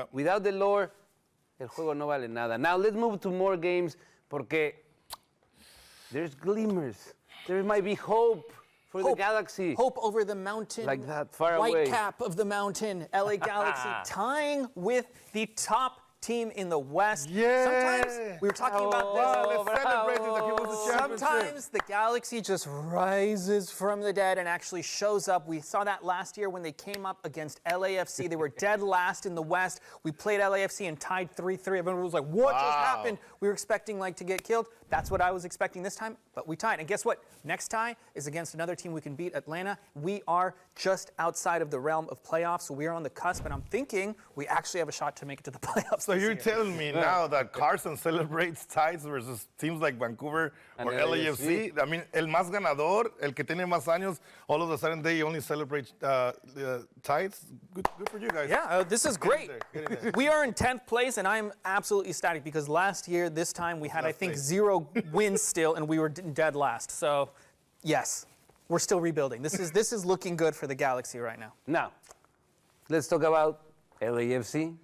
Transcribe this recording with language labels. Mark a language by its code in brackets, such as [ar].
[en] Without the lore, [es] el juego no vale nada. [en] Now let's move to more games porque there's glimmers. There might be hope for the Galaxy. Hope over the mountain. Like that, far White away. cap of the mountain. LA Galaxy tying with the top team in the West. Yeah. Sometimes we were talking about this. Let's celebrate this like it was a championship. Sometimes the Galaxy just rises from the dead and actually shows up. We saw that last year when they came up against LAFC. They were dead last in the West. We played LAFC and tied 3-3. Everyone was like, what just happened? We were expecting to get killed. That's what I was expecting this time, but we tied. And guess what? Next tie is against another team we can beat, Atlanta. We are just outside of the realm of playoffs, so we are on the cusp, and I'm thinking we actually have a shot to make it to the playoffs. So you're telling me now that Carson celebrates ties versus teams like Vancouver or LAFC? I mean, [es] el más ganador, el que tiene más años, [en] all of a sudden they only celebrate ties? Good for you guys. Yeah, this is great. We are in 10th place, and I'm absolutely ecstatic because last year, this time, we had, I think, 0 wins still, and we were dead last. So, yes, we're still rebuilding. This is looking good for the Galaxy right now. Now, let's talk about LAFC.